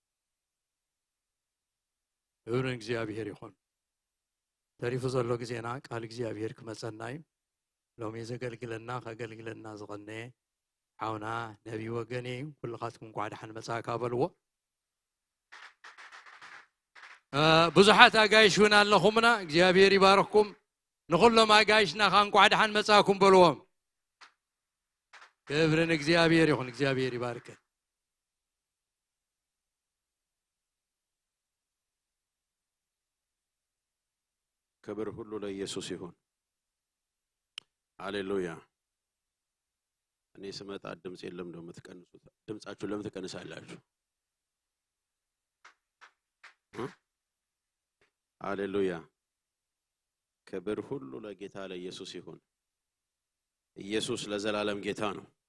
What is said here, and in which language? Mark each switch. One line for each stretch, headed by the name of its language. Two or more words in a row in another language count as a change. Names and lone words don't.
Tigrinya: እብን እግዚአብሔር ይኹን ተሪፉ ዘሎ ግዜና ቃል እግዚአብሔር ክመፀና እዩ ሎሚ ዘገልግለና ከገልግለና ዝቐነየ ሓውና ነቢ ወገኔ እዩ ኩልኻትኩም እንኳዕ ደሓን መጻእካ በልዎ ብዙሓት ኣጋይሽ እውን ኣለኹምና እግዚአብሔር ይባርኽኩም ንኹሎም ኣጋይሽና ኻ እንኳዕ ደሓን መጻእኩም በልዎም ክብርን እግዚአብሔር ይኹን እግዚአብሔር ይባርክ
Amharic: ክብር ሁሉ ለኢየሱስ ይሁን ሃሌሉያ እኔ ስመጣ ድምጽ የለም ነው የምትቀንሱት ድምጻችሁ ለምን ትቀንሳላችሁ ሃሌሉያ ክብር ሁሉ ለጌታ ለኢየሱስ ይሁን ኢየሱስ ለዘላለም ጌታ ነው